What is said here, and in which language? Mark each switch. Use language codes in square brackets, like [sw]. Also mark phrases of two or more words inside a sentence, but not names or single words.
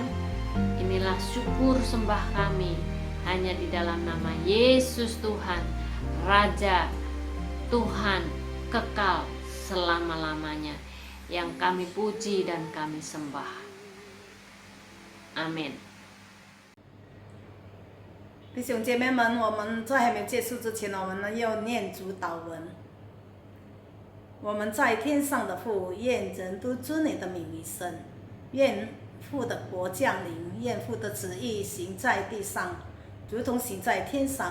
[id] Inilah syukur sembah kami hanya di dalam nama Yesus Tuhan, Raja Tuhan kekal selama-lamanya, yang kami puji dan kami sembah. Amin. [zh] 弟兄姐妹们，我们在还没有结束之前，我们要念主祷文。我们在天上的父，愿人都尊你的名为圣。愿父的国降临，愿父的旨意行在地上，如同行在天上。